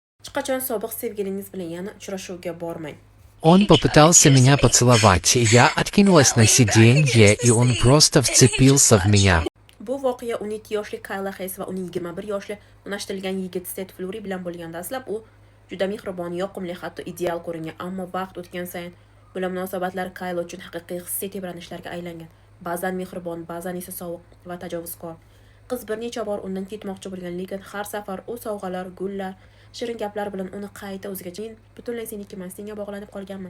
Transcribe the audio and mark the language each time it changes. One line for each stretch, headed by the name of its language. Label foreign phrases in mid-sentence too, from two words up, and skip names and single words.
Uzbek: Hech qachon sobiq sevgilingiz bilan yana uchrashuvga bormang.
Russian: Он попытался меня поцеловать, и я откинулась на сиденье, и он просто вцепился в меня.
Uzbek: Bu voqea 12 yoshli Kayla Hayes va uning 21 yoshli unashtirilgan yigit Seth Flurry bilan bo'lgan. Dastlab u juda mehribon, yoqimli, hatto ideal ko'ringan, ammo vaqt o'tgan sayin bular munosabatlar Kayla uchun haqiqiy hissiy tebranishlarga aylangan. Ba'zan mehribon, ba'zan esa sovuq va tajovuzkor. Qiz bir necha bor undan ketmoqchi bo'lgan, lekin har safar u sovg'alar, gullar, shirin gaplar bilan uni qayta o'ziga "Men butunlay senikiman, senga bog'lanib qolganman.